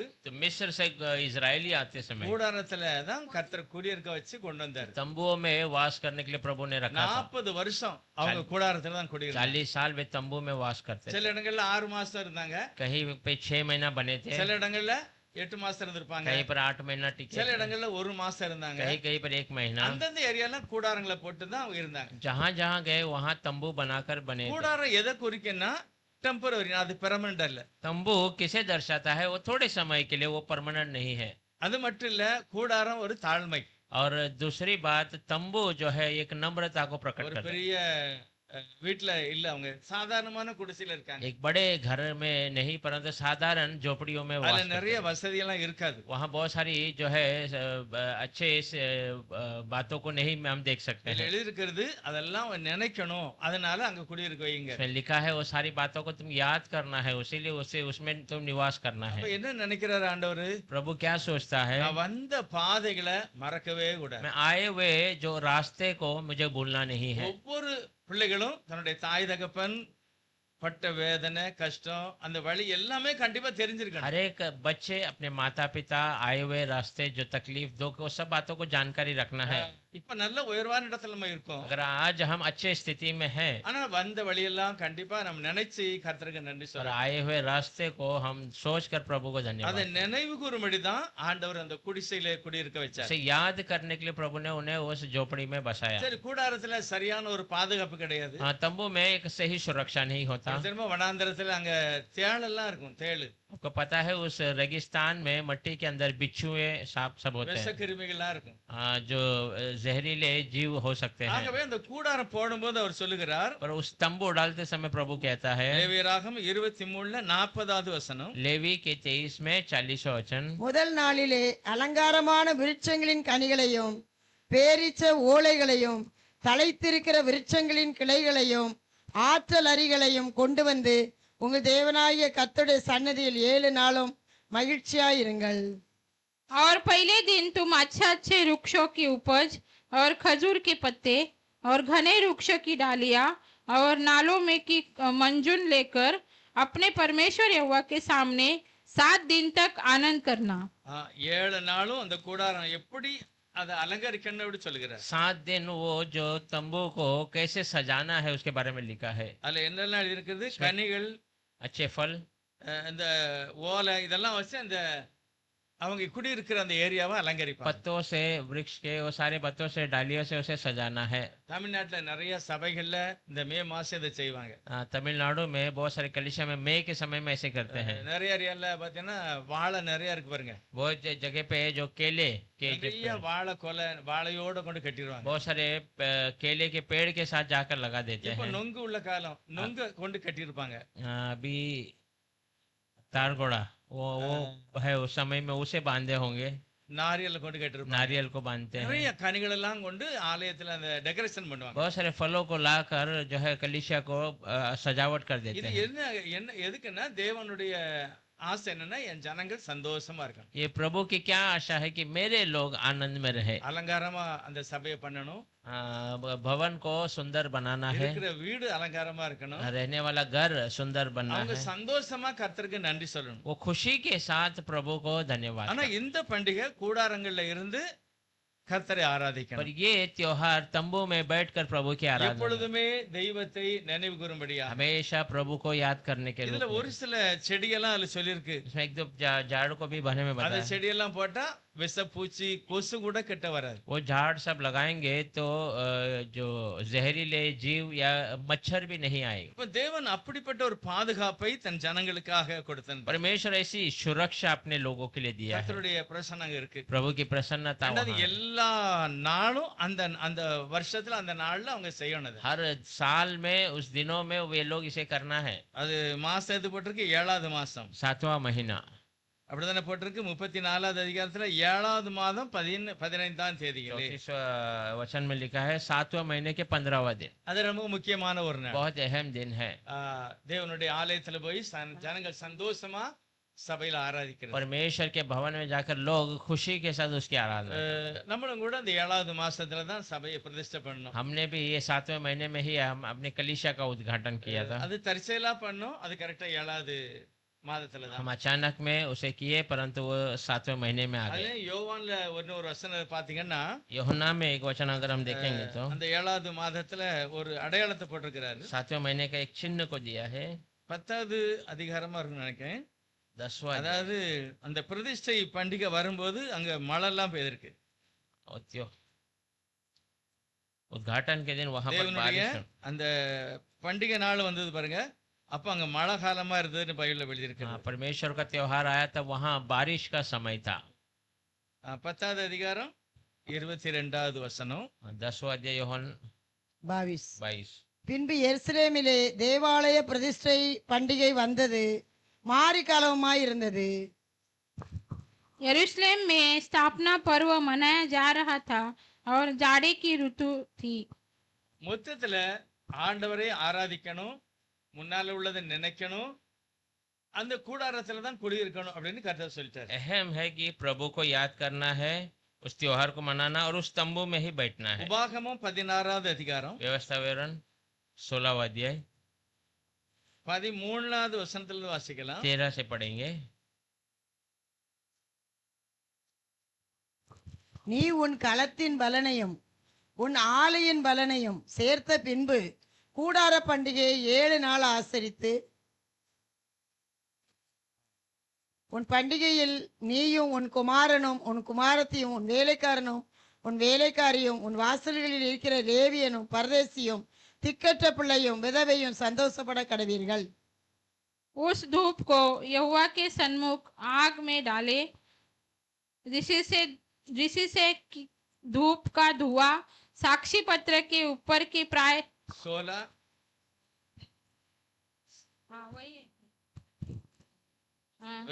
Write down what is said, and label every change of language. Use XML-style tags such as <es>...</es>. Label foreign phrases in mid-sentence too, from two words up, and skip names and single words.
<hi>तो मिस्र से इजरायली आते समय</hi> <ta>கூடாரத்துல தான் கர்த்தர் குடியிருக்க வச்சு கொண்டு வந்தார்.</ta> <hi>तंबुओं में वास करने के लिए प्रभु ने रखा था।</hi> <ta>40 வருஷம் அவங்க கூடாரத்துல தான் குடியிருந்தாங்க.</ta> <hi>40 साल वे तंबू में वास करते थे।</hi> <ta>சில இடங்கள்ல 6 மாசம் இருந்தாங்க,</ta> <hi>कहीं पे 6 महीना बने थे,</hi> <ta>சில இடங்கள்ல 8 மாசம் இருந்திருப்பாங்க,</ta> <hi>कहीं पर 8 महीना टिके</hi> <ta>சில</ta> <hi>थे,</hi> <ta>இடங்கள்ல 1 மாசம் இருந்தாங்க.</ta> <hi>कहीं कहीं पर 1 महीना।</hi> <ta>அந்தந்த ஏரியால கூடாரங்களை போட்டு தான் அவங்க இருந்தாங்க.</ta> <hi>जहाँ जहाँ गए वहाँ तंबू बनाकर बने थे।</hi> <ta>கூடாரம் எதை குறிக்குன்னா டெம்பரரி, அது பெர்மனன்ட் அல்ல.</ta> <hi>तंबू किसे दर्शाता है? वो थोड़े समय के लिए, वो परमानेंट नहीं है।</hi> <ta>அது மட்டும் இல்ல, கூடாரம் ஒரு தாழ்மை.</ta> <hi>और दूसरी बात, तंबू जो है एक नम्रता को प्रकट</hi> <ta>ஒரு</ta> <hi>करता है।</hi> <ta>பெரிய வீட்டுல இல்ல, அவங்க சாதாரணமான குடிசையில இருக்காங்க.</ta> <hi>एक बड़े घर में नहीं, परंतु साधारण झोपड़ियों में वास</hi> <ta>அதுல</ta> <hi>करते</hi> <ta>நிறைய</ta> <hi>हैं।</hi> <ta>வசதி எல்லாம் இருக்காது.</ta> <hi>वहाँ बहुत सारी जो है अच्छे बातों को नहीं हम देख सकते</hi> <ta>இதுல</ta> <hi>हैं।</hi> <ta>எழுதியிருக்கிறது அதெல்லாம் அவன் நினைக்கணும், அதனால அங்க குடியிருக்க வைங்க.</ta> <hi>इसमें लिखा है वो सारी बातों को तुम याद करना है, इसीलिए उसे उसमें तुम निवास करना</hi> <ta>அப்ப</ta> <hi>है।</hi> <ta>என்ன நினைக்கிறாரு ஆண்டவர்?</ta> <hi>प्रभु क्या सोचता है?</hi> <ta>நான் வந்த பாதைகளை மறக்கவே கூடாது.</ta> <hi>मैं आए हुए जो रास्ते को मुझे भूलना नहीं है।</hi> <ta>ஒவ்வொரு பிள்ளைகளும் தன்னுடைய தாய் தகப்பன் பட்ட வேதனை, கஷ்டம், அந்த வழி எல்லாமே கண்டிப்பா தெரிஞ்சிருக்கணும்.</ta> <hi>हर एक बच्चे अपने माता पिता आए हुए रास्ते, जो तकलीफ दो को, सब बातों को जानकारी रखना है।</hi> <ta>இப்ப நல்ல உயர்வான இடத்துல நம்ம இருக்கோம்,</ta> <hi>अगर आज हम अच्छे स्थिति में हैं</hi> <ta>ஆனா வந்த வழியெல்லாம் கண்டிப்பா நம்ம நினைச்சு கர்த்தருக்கு நன்றி</ta> <hi>और</hi> <ta>சொல்றோம்.</ta> <hi>आए हुए रास्ते को हम सोच कर प्रभु को</hi> <ta>அதை</ta> <hi>धन्यवाद,</hi> <ta>நினைவு கூறும்படிதான் ஆண்டவர் அந்த குடிசையில குடியிருக்க வச்சார்.</ta> <hi>उसे याद करने के लिए प्रभु ने उन्हें उस झोपड़ी में बसाया।</hi> <ta>சரி, கூடாரத்துல சரியான ஒரு பாதுகாப்பு கிடையாது.</ta> <hi>हाँ, तंबू में एक सही सुरक्षा नहीं होता।</hi> <ta>திரும்ப வனாந்தரத்துல அங்க தேளெல்லாம் இருக்கும், தேளு,</ta> <hi>आपको पता है उस रेगिस्तान में मिट्टी के अंदर बिच्छुए, सांप सब होते हैं,</hi> <ta>விஷக்கிருமிகள்லாம் இருக்கும்.</ta> <hi>जो जहरीले जीव हो सकते हैं।</hi> <ta>ஆகவே அந்த கூடாரம் போடும்போது அவர் சொல்லுகிறார்,</ta> <hi>पर उस तंबू डालते समय प्रभु कहता है,</hi> <ta>லேவியராகமம் 23 40வது வசனம்,</ta> <hi>लेवी के 23 में 40वां वचन,</hi> <ta>முதல் நாளிலே அலங்காரமான விருட்சங்களின் கனிகளையும் பேரீச்ச ஓலைகளையும் தழைத்திருக்கிற விருட்சங்களின் கிளைகளையும் ஆற்றல் அரிகளையும் கொண்டு வந்து உங்கள் தேவனாகிய கர்த்தருடைய சன்னதியில் 7 நாளும் மகிழ்ச்சியாயிருங்கள்.</ta> <hi>और पहले दिन तुम अच्छे अच्छे वृक्षों की उपज और खजूर के पत्ते और घने वृक्ष की डालियां और नालों में की मंजून लेकर अपने परमेश्वर यहोवा के सामने 7 दिन तक आनंद करना।</hi> <ta>7 நாளும் அந்த கூடாரம் எப்படி அதை அலங்கரிக்கணும் அப்படி சொல்லுகிறார்.</ta> <hi>7 दिन वो जो तंबू को कैसे सजाना है उसके बारे में लिखा है।</hi> <ta>அதுல என்னெல்லாம் எழுதியிருக்கிறது? கனிகள்,</ta> <hi>अच्छे फल,</hi> <ta>இந்த ஓலை, இதெல்லாம் வச்சு அந்த அவங்க குடியிருக்கிற அந்த ஏரியாவை அலங்கரிப்பாங்க.</ta> <hi>पत्तों से, वृक्ष के वो सारे पत्तों से, डालियों से उसे सजाना है।</hi> <ta>தமிழ்நாட்டுல நிறைய சபைகள்ல இந்த மே மாசம் இதை செய்வாங்க.</ta> <hi>तमिलनाडु में बहुत सारे कलिसिया में मई के समय में ऐसे करते हैं।</hi> <ta>நிறைய ஏரியால பாத்தீங்கன்னா வாழை நிறைய இருக்கு பாருங்க,</ta> <hi>बहुत जगह पे जो केले के जो</hi> <ta>நிறைய வாழை கொலை வாழையோட கொண்டு கட்டிடுவாங்க.</ta> <hi>बहुत सारे केले के पेड़ के साथ जाकर लगा देते</hi> <ta>இப்ப</ta> <hi>हैं।</hi> <ta>நொங்கு உள்ள காலம், நொங்கு கொண்டு கட்டியிருப்பாங்க.</ta> <hi>अभी तारगोड़ा वो है, उस समय में उसे बांधे होंगे,</hi> <ta>நாரியல் கொண்டு கட்டியிருப்பாங்க.</ta> <hi>नारियल को बांधते हैं।</hi> <ta>நிறைய கனிகள் எல்லாம் கொண்டு ஆலயத்துல அந்த டெக்கரேஷன் பண்ணுவாங்க.</ta> <hi>बहुत सारे फलों को लाकर जो है कलिसिया को सजावट कर देते</hi> <ta>இது</ta> <hi>हैं।</hi> <ta>என்ன என்ன எதுக்குன்னா தேவனுடைய ஆசை என்னன்னா என் ஜனங்கள் சந்தோஷமா இருக்கணும்.</ta> <hi>ये प्रभु की क्या आशा है कि मेरे लोग आनंद में रहे।</hi> <ta>அலங்காரமா அந்த சபையை பண்ணணும்,</ta> <hi>भवन को सुंदर बनाना है,</hi> <ta>இருக்கிற வீடு அலங்காரமா இருக்கணும்,</ta> <hi>रहने वाला घर सुंदर बनना</hi> <ta>அவங்க</ta> <hi>है,</hi> <ta>சந்தோஷமா கர்த்தருக்கு நன்றி சொல்லணும்.</ta> <hi>वो खुशी के साथ प्रभु को धन्यवाद</hi> <ta>ஆனா</ta> <hi>करें।</hi> <ta>இந்த பண்டிகை கூடாரங்கள்ல இருந்து கர்த்தரை</ta> <hi>पर</hi> <ta>ஆராதிக்கணும்.</ta> <hi>ये त्योहार तंबू में बैठकर प्रभु की आराधना,</hi> <ta>எப்பொழுதுமே தெய்வத்தை நினைவு கூறும்படியா.</ta> <hi>हमेशा प्रभु को याद करने के</hi> <ta>இதுல</ta> <hi>लिए।</hi> <ta>ஒரு சில செடியெல்லாம் அதுல சொல்லியிருக்கு,</ta> <hi>इसमें एक दो झाड़ को भी भरने में</hi> <ta>அந்த</ta> <hi>बताया।</hi> <ta>செடியெல்லாம் போட்டா விஷப்பூச்சி கொசு கூட கிட்ட வராது.</ta> <hi>वो झाड़ सब लगाएंगे तो जो जहरीले जीव या मच्छर भी नहीं आएगा।</hi> <ta>இப்ப தேவன் அப்படிப்பட்ட ஒரு பாதுகாப்பை தன் ஜனங்களுக்காக கொடுத்தார்.</ta> <hi>परमेश्वर ऐसी सुरक्षा अपने लोगों के लिए दिया है।</hi> <ta>கர்த்தருடைய பிரசன்னம் இருக்கு.</ta> <hi>प्रभु की प्रसन्नता</hi> <ta>ரெண்டாவது</ta> <hi>वहाँ है।</hi> <ta>எல்லா நாளும் அந்த அந்த வருஷத்துல அந்த நாள்ல அவங்க செய்யணும் அது.</ta> <hi>हर साल में उस दिनों में वे लोग इसे करना है।</hi> <ta>அது மாசம் எது போட்டிருக்கு? 7வது மாசம்.</ta> <hi>7वां महीना</hi> <ta>அப்படிதானே போட்டிருக்கு. 34வது அதிகாரத்துல 7வது மாதம் 15ஆம் தேதிகளே.</ta> <hi>34 वचन में लिखा है 7वें महीने के 15वां दिन।</hi> <ta>அது ரொம்ப முக்கியமான ஒரு நாள்.</ta> <hi>बहुत अहम दिन है।</hi> <ta>தேவனுடைய ஆலயத்துல போய் ஜனங்கள் சந்தோஷமா சபையில ஆராதிக்கிறது.</ta> <hi>परमेश्वर के भवन में जाकर लोग खुशी के साथ उसकी आराधना करते हैं।</hi> <ta>நம்மளும் கூட அந்த 7வது மாசத்துல தான் சபையை பிரதிஷ்டை பண்ணோம்.</ta> <hi>हमने भी ये 7वें महीने में ही हम अपने कलीसिया का उद्घाटन किया था।</hi> <ta>அது தற்செயலா பண்ணோம். அது கரெக்டா 7வது மாதத்துல தான்.</ta> <hi>हम अचानक में उसे किए परंतु वो 7वें महीने में आ</hi> <ta>அதுல</ta> <hi>गए।</hi> <ta>யோவான்ல ஒரு வசனம் பாத்தீங்கன்னா</ta> <hi>यूहन्ना में एक वचन अगर हम देखेंगे तो</hi> <ta>அந்த 7வது மாதத்துல ஒரு அடையாளத்தை போட்டிருக்கிறாரு.</ta> <hi>7वें महीने का एक चिन्ह को दिया है।</hi> <ta>10வது அதிகாரமா இருக்குன்னு நினைக்கிறேன்.</ta> <hi>10वां</hi> <ta>அதாவது அந்த பிரதிஷ்டை பண்டிகை வரும்போது அங்க மழை எல்லாம் பெய்திருக்கு.</ta> <hi>उद्घाटन के दिन वहां पर</hi> <ta>தேவனுடைய</ta> <hi>बारिश।</hi> <ta>அந்த பண்டிகை நாள் வந்தது பாருங்க. அப்ப அங்க மழை காலமா இருந்ததுன்னு பைபிள்ல எழுதியிருக்கு.</ta> <hi>हाँ, परमेश्वर का त्योहार आया तब वहां बारिश का समय था।</hi> <ta>10வது அதிகாரம் 22வது வசனம்.</ta> <hi>10वां अध्याय यूहन्ना 22 22।</hi> <ta>பின்பு எருசலேமிலே தேவாலய பிரதிஷ்டை பண்டிகை வந்தது, மாரிகாலமாய் இருந்தது.</ta> <hi>यरूशलेम में स्थापना पर्व मनाया जा रहा था और जाड़े की ऋतु थी।</hi> <ta>மொத்தத்துல ஆண்டவரை ஆராதிக்கணும், முன்னால உள்ளதை நினைக்கணும், அந்த கூடாரத்துல தான் குடியிருக்கணும் அப்படின்னு கர்த்தர் சொல்லிட்டாரு.</ta> <hi>अहम है कि प्रभु को याद करना है, उस त्योहार को मनाना और उस तंबू में ही बैठना है।</hi> <ta>உபாகமம் 16வது அதிகாரம்</ta> <hi>व्यवस्था विवरण 16वां अध्याय</hi> <ta>13வது வசனத்துல இருந்து வாசிக்கலாம்.</ta> <hi>13 से पढ़ेंगे।</hi> <ta>நீ உன் களத்தின் பலனையும் உன் ஆலையின் பலனையும் சேர்த்த பின்பு கூடார பண்டிகையை 7 நாள் ஆசரித்து உன் பண்டிகையில் நீயும் உன் குமாரனும் உன் குமாரத்தியும் உன் வேலைக்காரனும் உன் வேலைக்காரியும் உன் வாசல்களில் இருக்கிற லேவியனும் பரதேசியும் திக்கற்ற பிள்ளையும் விதவையும் சந்தோஷப்பட கடவீர்கள்.</ta> <hi>उस धूप को यहोवा के सन्मुख आग में डाले, जिससे धूप का धुआं साक्षी पत्र के ऊपर की प्राय 16 वही है। हाँ।</hi>